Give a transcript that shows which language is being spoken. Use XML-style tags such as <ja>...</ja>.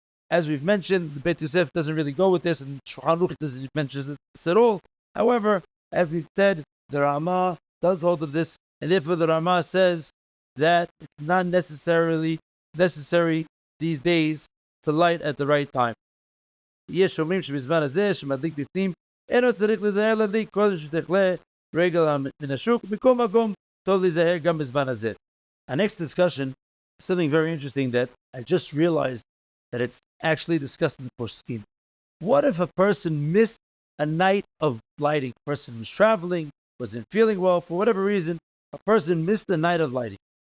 <en>As we've mentioned, the Bet Yosef doesn't really go with this, and Shulchan Aruch doesn't mention this at all. However, as we've said, the Ramah does hold of this, and therefore the Ramah says that it's not necessarily necessary these days to light at the right time.</en> <he>יש אומרים שבזמן הזה שמדליק בפנים אינו צריך להיזהר להדליק קודם שתכלה רגל מן השוק מכל מקום טוב להיזהר גם בזמן הזה.</he> <en>Our next discussion is something very interesting that I just realized that it's actually discussed in the Poskim. What if a person missed a night of lighting? A person was traveling, wasn't feeling well, for whatever reason, a person missed the night of lighting.</en>